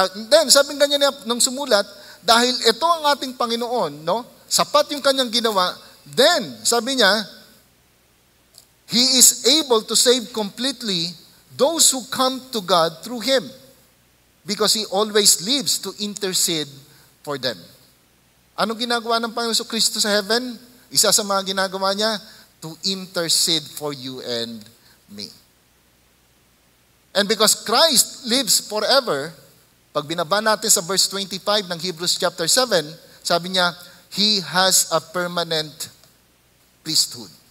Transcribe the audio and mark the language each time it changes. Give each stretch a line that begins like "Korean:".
Filipino: Then, sabi nga niya nung sumulat, dahil ito ang ating Panginoon, no? Sapat yung kanyang ginawa, then, sabi niya,
English: He is able to save completely those who come to God through Him. Because He always lives to intercede for them.
Filipino: Anong ginagawa ng Panginoon Kristo sa heaven? Isa sa mga ginagawa niya,
English: to intercede for you and me. And because Christ lives forever,
Filipino: pag binaba natin sa verse 25 ng Hebrews chapter 7, sabi niya,
English: He has a permanent priesthood.